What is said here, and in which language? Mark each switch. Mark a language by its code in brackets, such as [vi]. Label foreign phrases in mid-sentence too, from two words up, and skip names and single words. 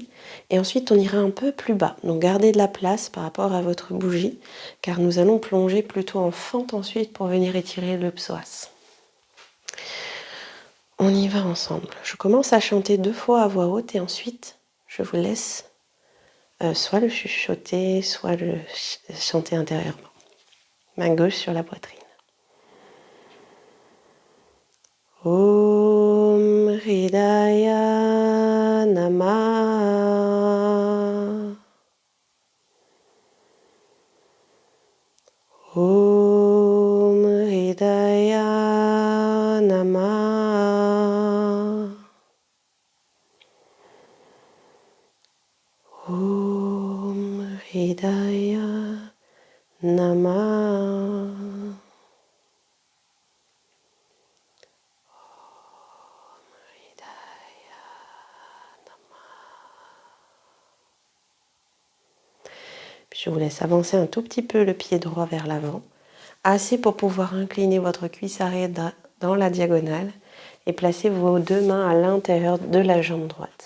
[fr] Et ensuite, on ira un peu plus bas. Donc, gardez de la place par rapport à votre bougie, car nous allons plonger plutôt en fente ensuite pour venir étirer le psoas. On y va ensemble. Je commence à chanter 2 fois à voix haute et ensuite, je vous laisse soit le chuchoter, soit le chanter intérieurement. Main gauche sur la poitrine. [sa] Om Hridaya Namah. Om Hridaya Namah. Om Hridaya Namah. [fr] Puis je vous laisse avancer un tout petit peu le pied droit vers l'avant, assez pour pouvoir incliner votre cuisse arrière dans la diagonale et placer vos deux mains à l'intérieur de la jambe droite.